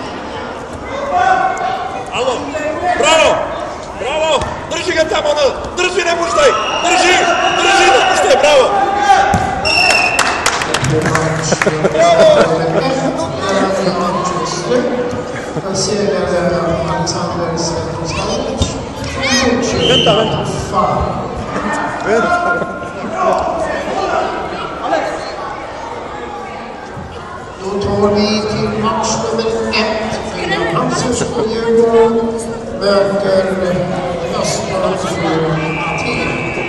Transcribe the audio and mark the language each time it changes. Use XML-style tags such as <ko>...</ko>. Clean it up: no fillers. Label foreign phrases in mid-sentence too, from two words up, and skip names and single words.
<hr>alo, bravo, drži ga tamo, drži, ne puštaj, drži, ne puštaj, bravo. Venta.</hr> <sv>Då tar vi till match nummer 1. Hansens och Djurgården möter Östmanlands team.</sv>